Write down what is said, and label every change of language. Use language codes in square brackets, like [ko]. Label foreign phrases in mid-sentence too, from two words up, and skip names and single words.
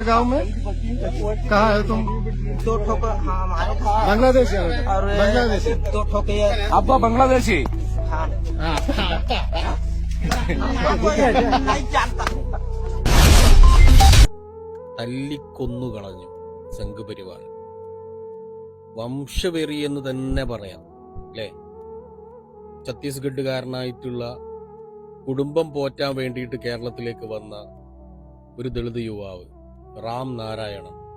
[hi] गांव में कहाँ है तुम? 2 ठोक हमारे था बांग्लादेशी है? और बांग्लादेशी 2 ठोक ये अब्बा बांग्लादेशी हाँ नहीं जानता [ml] തല്ലിക്കൊന്നു കളഞ്ഞു സംഘപരിവാർ. വംശവെറി എന്ന് തന്നെ പറയാം അല്ലേ? ഛത്തീസ്ഗഡുകാരനായിട്ടുള്ള കുടുംബം പോറ്റാൻ വേണ്ടിയിട്ട് കേരളത്തിലേക്ക് വന്ന ഒരു ദളിത് യുവാവ് റാം നാരായണൻ.